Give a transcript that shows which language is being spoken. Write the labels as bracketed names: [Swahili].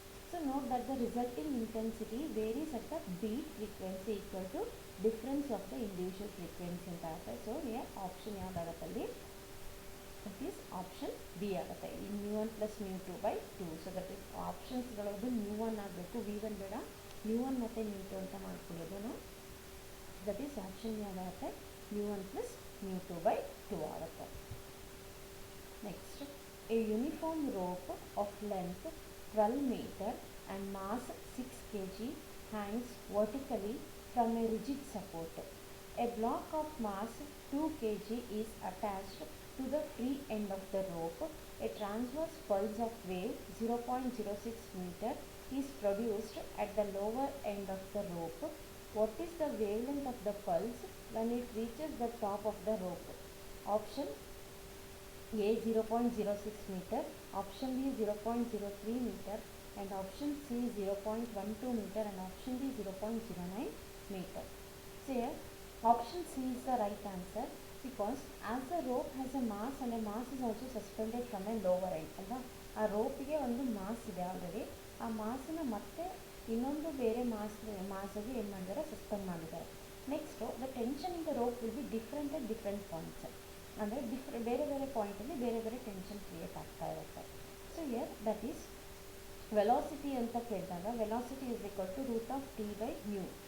[English] So note that the resulting intensity varies at the beat frequency equal to difference of the individual frequency [Kannada] ಅಂತ ಆಗುತ್ತೆ. So here option ಯಾವುದಾಗುತ್ತೆ ಅಲ್ಲಿ, that is option B ಆಗುತ್ತೆ. ಈ μ1 plus μ2 by 2. So that is ಆಪ್ಷನ್ಸ್ಗಳದ್ದು μ1 ಆಗಬೇಕು, v1 ಬೇಡ, μ1 ಮತ್ತು μ2 ಅಂತ ಮಾಡ್ಕೊಳ್ಳೋದು. That is option ಯಾವುದಾಗುತ್ತೆ, μ1 plus μ2 by 2 ಆಗುತ್ತೆ. [English] Next a uniform rope of length 12 meter and mass 6 kg hangs vertically from a rigid support. A block of mass 2 kg is attached to the free end of the rope. A transverse pulse of wave 0.06 meter is produced at the lower end of the rope. What is the wavelength of the pulse when it reaches the top of the rope? Option A 0.06 meter, option B 0.03 meter, and option C 0.12 meter, and option D 0.09 meter. So here option C is the right answer, because as the rope has a mass and a mass is also suspended from a lower end ಅಲ್ವಾ. [Kannada] ಆ ರೋಪಿಗೆ ಒಂದು mass ಇದೆ already, ಆ ಮಾಸನ್ನು ಮತ್ತೆ ಇನ್ನೊಂದು ಬೇರೆ ಮಾಸಿಗೆ ಏನು ಮಾಡಿದ್ದಾರೆ, ಸಸ್ಪೆಂಡ್ ಮಾಡಿದ್ದಾರೆ. [English] Next the tension in the rope will be different at different points. [Kannada] ಅಂದರೆ ಬೇರೆ ಬೇರೆ ಪಾಯಿಂಟಲ್ಲಿ ಬೇರೆ ಬೇರೆ ಟೆನ್ಷನ್ ಕ್ರಿಯೇಟ್ ಆಗ್ತಾ ಇರುತ್ತೆ. [English] so here that is velocity [Kannada] ಅಂತ ಕೇಳಿದಾಗ [English] Velocity is equal to root of T by mu.